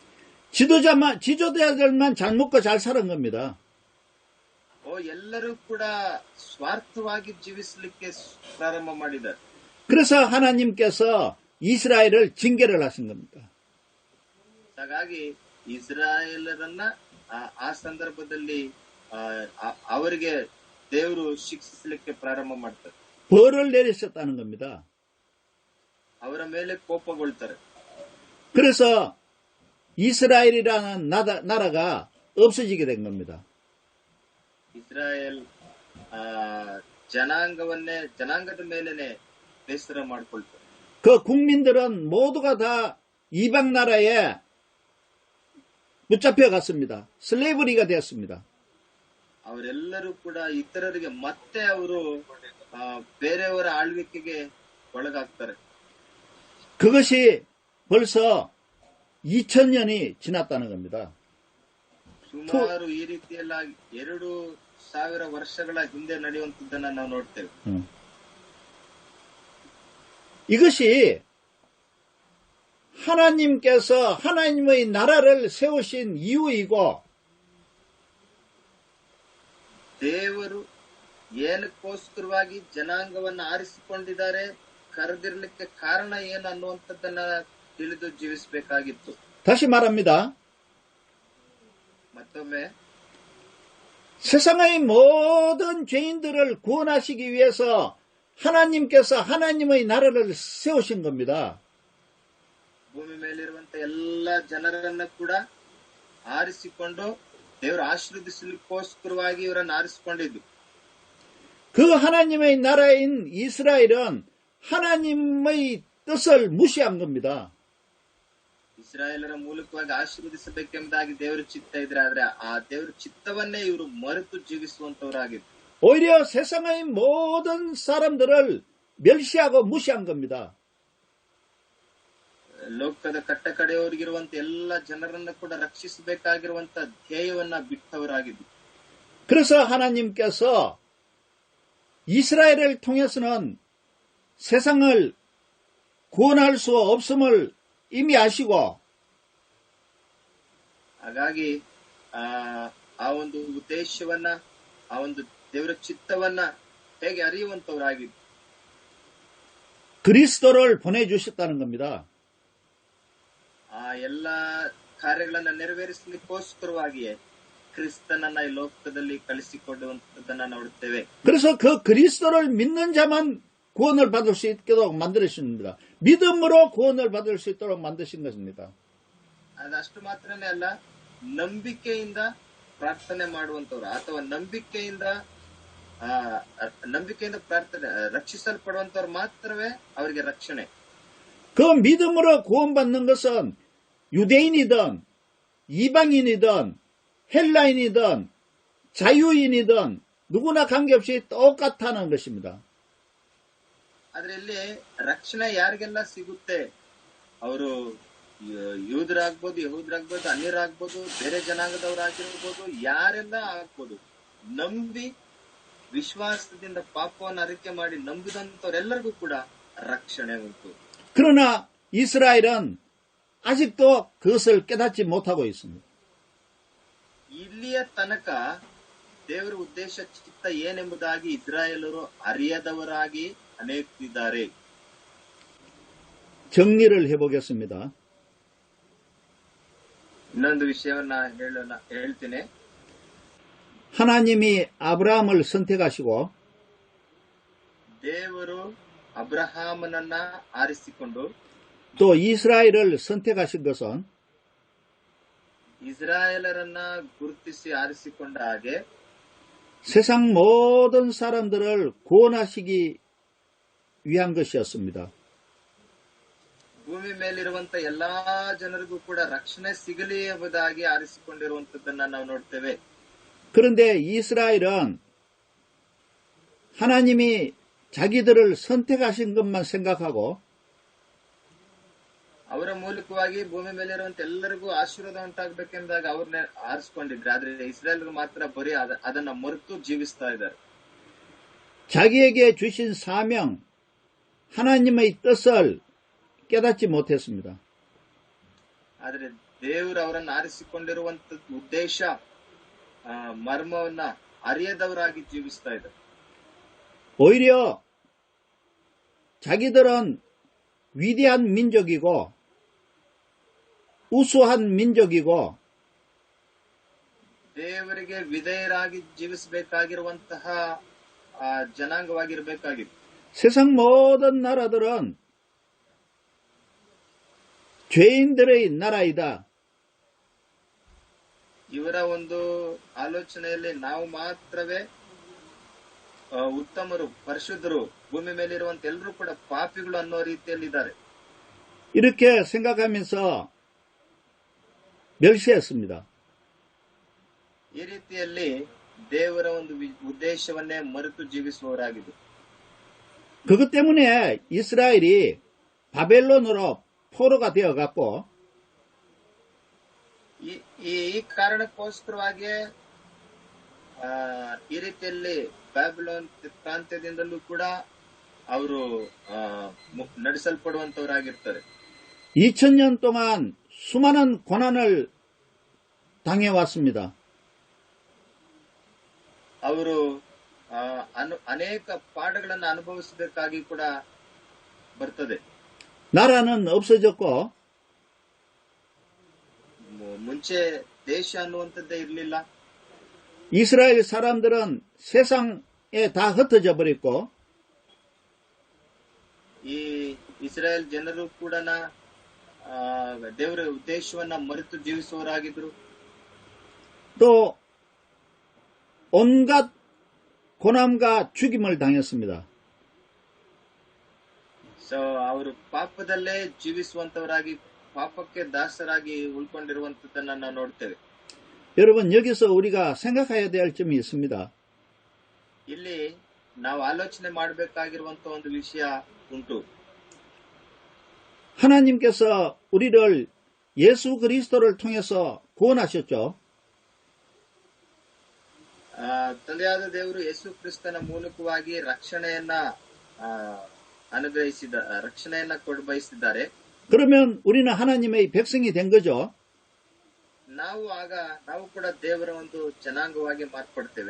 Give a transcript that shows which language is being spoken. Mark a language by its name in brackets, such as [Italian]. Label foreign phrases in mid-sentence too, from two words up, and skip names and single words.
[Korean] 지도자들만 잘 먹고 잘 사는 겁니다. [Kannada] ಎಲ್ಲರೂ ಕೂಡ ಸ್ವಾರ್ಥವಾಗಿ ಜೀವಿಸಲಿಕ್ಕೆ ಪ್ರಾರಂಭ ಮಾಡಿದ್ದಾರೆ. [Korean] 그래서 하나님께서 이스라엘을 징계를 하신 겁니다. [Kannada] ಹಾಗಾಗಿ ಇಸ್ರಾಯೇಲರನ್ನ ಆ ಸಂದರ್ಭದಲ್ಲಿ ಅವರಿಗೆ ದೇವರು ಶಿಕ್ಷಿಸಲಿಕ್ಕೆ ಪ್ರಾರಂಭ ಮಾಡ್ತಾರೆ. [Korean] 벌을 내리셨다는 겁니다. [Kannada] ಅವರ ಮೇಲೆ ಕೋಪಗೊಳ್ತಾರೆ. [Korean] 그래서 이스라엘이라는 나라가 없어지게 된 겁니다. [Kannada] ಇಸ್ರಾಯೇಲ್ ಜನಾಂಗದ ಮೇಲೆನೆ ಬೇಸರ ಮಾಡಿಕೊಳ್ತಾರೆ. [Korean] 그 국민들은 모두가 다 이방 나라에 붙잡혀 갔습니다. 슬레이브리가 되었습니다. [Kannada] ಅವರೆಲ್ಲರೂ ಕೂಡ ಇತರರಿಗೆ ಮತ್ತೆ ಅವರು ಬೇರೆಯವರ ಆಳ್ವಿಕೆಗೆ ಒಳಗಾಗ್ತಾರೆ. [Korean] 그것이 벌써 2000년이 지났다는 겁니다. [Kannada] ಸುಮಾರು ಈ ರೀತಿಯಲ್ಲ 2000 ವರ್ಷಗಳ ಹಿಂದೆ ನಡೆಯುವಂತದ್ದನ್ನ ನಾವು ನೋಡ್ತೇವೆ. [Korean] 이것이 하나님께서 하나님의 나라를 세우신 이유이고, [Kannada] ದೇವರು ಏನಕ್ಕೋಸ್ಕರವಾಗಿ ಜನಾಂಗವನ್ನ ಆರಿಸಿಕೊಂಡಿದ್ದಾರೆ, ಕರೆದಿರ್ಲಿಕ್ಕೆ ಕಾರಣ ಏನು ಅನ್ನುವಂಥದ್ದನ್ನ ತಿಳಿದು ಜೀವಿಸಬೇಕಾಗಿತ್ತು. [Korean] 다시 말합니다. [Kannada] ಮತ್ತೊಮ್ಮೆ [Korean] 세상의 모든 죄인들을 구원하시기 위해서 하나님께서 하나님의 나라를 세우신 겁니다. [Kannada] ಭೂಮಿ ಮೇಲಿರುವಂತ ಎಲ್ಲಾ ಜನರನ್ನ ಕೂಡ ಆರಿಸಿಕೊಂಡು ದೇವರು ಆಶೀರ್ವದಿಸಲಿಕ್ಕೋಸ್ಕರವಾಗಿ ಇವರನ್ನು ಆರಿಸಿಕೊಂಡಿದ್ದು. [Korean] 그 하나님의 나라인 이스라엘은 하나님의 뜻을 무시한 겁니다. [Kannada] ಇಸ್ರಾಯೇಲರ ಮೂಲಕವಾಗಿ ಆಶೀರ್ವದಿಸಬೇಕೆಂಬುದಾಗಿ ದೇವರ ಚಿತ್ತ ಇದ್ರೆ, ಆದ್ರೆ ಆ ದೇವರ ಚಿತ್ತವನ್ನೇ ಇವರು ಮರೆತು ಜೀವಿಸುವಂತವರಾಗಿದ್ರು. [Korean] 오히려 세상의 모든 사람들을 멸시하고 무시한 겁니다. [Kannada] ಲೋಕದ ಕಟ್ಟ ಕಡೆಯವರಿಗಿರುವಂತ ಎಲ್ಲ ಜನರನ್ನ ಕೂಡ ರಕ್ಷಿಸಬೇಕಾಗಿರುವಂತ ಧ್ಯೇಯವನ್ನ ಬಿಟ್ಟವರಾಗಿದ್ರು. [Korean] 그래서 하나님께서 이스라엘을 통해서는 세상을 구원할 수 없음을 이미 아시고, [Kannada] ಹಾಗಾಗಿ ಆ ಒಂದು ಉದ್ದೇಶವನ್ನ, ಆ ಒಂದು ದೇವರ ಚಿತ್ತವನ್ನ ಹೇಗೆ ಅರಿಯುವಂತವರಾಗಿದ್ರು. [Korean] 그리스도를 보내주셨다는 겁니다. [Kannada] ಆ ಎಲ್ಲಾ ಕಾರ್ಯಗಳನ್ನ ನೆರವೇರಿಸಲಿಕ್ಕೋಸ್ಕರವಾಗಿಯೇ ಕ್ರಿಸ್ತನನ್ನ ಈ ಲೋಕದಲ್ಲಿ ಕಳಿಸಿಕೊಡುವಂತದ್ದನ್ನ ನೋಡುತ್ತೇವೆ. [Korean] 그래서 그 그리스도를 믿는 자만 구원을 받을 수 있도록 만드셨습니다. 믿음으로 구원을 받을 수 있도록 만드신 것입니다. [Kannada] ಅದಷ್ಟು ಮಾತ್ರನೇ ಅಲ್ಲ, ನಂಬಿಕೆಯಿಂದ ಪ್ರಾರ್ಥನೆ ಮಾಡುವಂತವ್ರು ಅಥವಾ ನಂಬಿಕೆಯಿಂದ ಪ್ರಾರ್ಥನೆ ರಕ್ಷಿಸಲ್ಪಡುವಂತವ್ರು ಮಾತ್ರವೇ ಅವರಿಗೆ ರಕ್ಷಣೆ. [Korean] 그 믿음으로 구원받는 것은 유대인이든 이방인이든 헬라인이든 자유인이든 누구나 관계없이 똑같다는 것입니다. [Kannada] ಆದ್ರೆ ಇಲ್ಲಿ ರಕ್ಷಣೆ ಯಾರಿಗೆಲ್ಲ ಸಿಗುತ್ತೆ, ಅವರು ಯೂದರಾಗ್ಬೋದು, ಯಹೂದರಾಗ್ಬೋದು, ಅನ್ಯರಾಗ್ಬೋದು, ಬೇರೆ ಜನಾಂಗದವರಾಗಿರ್ಬೋದು, ಯಾರೆಲ್ಲ ಆಗ್ಬೋದು, ನಂಬಿ ವಿಶ್ವಾಸದಿಂದ ಪಾಪವನ್ನು ಅರಿಕೆ ಮಾಡಿ ನಂಬಿದಂತವರೆಲ್ಲರಿಗೂ ಕೂಡ ರಕ್ಷಣೆ ಉಂಟು. [Korean] 그러나 이스라엘은 아직도 그것을 깨닫지 못하고 있습니다. [Kannada] ಇಲ್ಲಿಯ ತನಕ ದೇವರ ಉದ್ದೇಶ ಚಿತ್ತ ಏನೆಂಬುದಾಗಿ ಇಸ್ರಾಯೇಲರು ಅರಿಯದವರಾಗಿ ಅನೇಕರಿದ್ದಾರೆ. [Korean] 정리를 해보겠습니다. [Kannada] ಇನ್ನೊಂದು ವಿಷಯವನ್ನ ಹೇಳ್ತೀನಿ. [Korean] 하나님이 아브라함을 선택하시고 [Kannada] ದೇವರು ಅಬ್ರಹಾಮನನ್ನ ಆರಿಸಿಕೊಂಡು [Korean] 또 이스라엘을 선택하신 것은 [Kannada] ಇಸ್ರಾಯೇಲರನ್ನ ಗುರುತಿಸಿ ಆರಿಸಿಕೊಂಡ ಹಾಗೆ [Korean] 세상 모든 사람들을 구원하시기 위한 것이었습니다. [Kannada] ಭೂಮಿ ಮೇಲಿರುವಂತ ಎಲ್ಲಾ ಜನರಿಗೂ ಕೂಡ ರಕ್ಷಣೆ ಸಿಗಲಿ ಎಂಬುದಾಗಿ ಆರಿಸಿಕೊಂಡಿರುವಂತದ್ದನ್ನ ನಾವು ನೋಡ್ತೇವೆ. [Korean] 그런데 이스라엘은 하나님이 자기들을 선택하신 것만 생각하고 [Kannada] ಅವರ ಮೂಲಕವಾಗಿ ಭೂಮಿ ಮೇಲಿರುವಂತ ಎಲ್ಲರಿಗೂ ಆಶೀರ್ವಾದ ಉಂಟಾಗಬೇಕೆಂದಾಗ ಅವ್ರನ್ನ ಆರಿಸಿಕೊಂಡಿದ್ರೆ, ಆದ್ರೆ ಇಸ್ರಾಯೇಲ್ರು ಮಾತ್ರ ಬರೀ ಅದನ್ನ ಮರೆತು ಜೀವಿಸ್ತಾ ಇದ್ದಾರೆ. [Korean] 자기에게 주신 사명, 하나님의 뜻을 깨닫지 못했습니다. [Kannada] ಆದ್ರೆ ದೇವರು ಅವರನ್ನು ಆರಿಸಿಕೊಂಡಿರುವಂತ ಉದ್ದೇಶ ಮರ್ಮವನ್ನ ಅರಿಯದವರಾಗಿ ಜೀವಿಸ್ತಾ ಇದ್ದಾರೆ. [Korean] 오히려 자기들은 위대한 민족이고 우수한 민족이고 [Kannada] ದೇವರಿಗೆ ವಿಧೇಯರಾಗಿ ಜೀವಿಸಬೇಕಾಗಿರುವಂತಹ ಜನಾಂಗವಾಗಿರ್ಬೇಕಾಗಿತ್ತು. [Korean] 세상 모든 나라들은 죄인들의 나라이다. [Kannada] ಇವರ ಒಂದು ಆಲೋಚನೆಯಲ್ಲಿ ನಾವು ಮಾತ್ರವೇ ಉತ್ತಮರು, ಪರಿಶುದ್ಧರು, ಭೂಮಿ ಮೇಲಿರುವಂತ ಎಲ್ಲರೂ ಕೂಡ ಪಾಪಿಗಳು ಅನ್ನೋ ರೀತಿಯಲ್ಲಿ ಇದ್ದಾರೆ. [Korean] 이렇게 생각하면서 멸시했습니다. [Kannada] ಈ ರೀತಿಯಲ್ಲಿ ದೇವರ ಒಂದು ಉದ್ದೇಶವನ್ನೇ ಮರೆತು ಜೀವಿಸುವವರಾಗಿದ್ದು. [Korean] 그것 때문에 이스라엘이 바벨론으로 포로가 되어갔고 [Kannada] ಈ ಕಾರಣಕ್ಕೋಸ್ಕರವಾಗಿ ಈ ರೀತಿಯಲ್ಲಿ ಬ್ಯಾಬಿಲೋನ್ ಪ್ರಾಂತ್ಯದಿಂದಲೂ ಕೂಡ ಅವರು ನಡೆಸಲ್ಪಡುವಂತವರಾಗಿರ್ತಾರೆ. [Korean] 2000년 동안 수많은 고난을 당해왔습니다. [Kannada] ಅವರು ಅನೇಕ ಪಾಠಗಳನ್ನು ಅನುಭವಿಸಬೇಕಾಗಿ ಕೂಡ ಬರ್ತದೆ. [Korean] 나라는 없어졌고 [Kannada] ಮುಂಚೆ ದೇಶ ಅನ್ನುವಂಥದ್ದೇ ಇರಲಿಲ್ಲ. [Korean] 이스라엘 사람들은 세상에 다 흩어져 버렸고 [Kannada] ಈ ಇಸ್ರಾಯೇಲ್ ಜನರು ಕೂಡ ದೇವರ ಉದ್ದೇಶವನ್ನ ಮರೆತು ಜೀವಿಸುವವರಾಗಿದ್ರು. [Korean] 또 온갖 고난과 죽임을 당했습니다. [Kannada] ಸೊ ಅವರು ಪಾಪದಲ್ಲೇ ಜೀವಿಸುವಂತವರಾಗಿ, ಪಾಪಕ್ಕೆ ದಾಸರಾಗಿ ಉಳ್ಕೊಂಡಿರುವಂತದ್ದನ್ನ ನಾವು ನೋಡ್ತೇವೆ. [Korean] 여러분, 여기서 우리가 생각해야 될 점이 있습니다. [Kannada] ಇಲ್ಲಿ ನಾವು ಆಲೋಚನೆ ಮಾಡಬೇಕಾಗಿರುವಂತ ಒಂದು ವಿಷಯ ಉಂಟು. [Korean] 하나님께서 우리를 예수 그리스도를 통해서 구원하셨죠. [Kannada] ತಂದೆಯಾದ ದೇವರು ಯೇಸು ಕ್ರಿಸ್ತನ ಮೂಲಕವಾಗಿ ರಕ್ಷಣೆಯನ್ನ ರಕ್ಷಣೆಯನ್ನ ಕೊಡ ಬಯಸಿದ್ದಾರೆ. [Korean] 그러면 우리는 하나님의 백성이 된 거죠. [Kannada] ನಾವು ಕೂಡ ದೇವರ ಒಂದು ಜನಾಂಗವಾಗಿ ಮಾರ್ಪಡ್ತೇವೆ.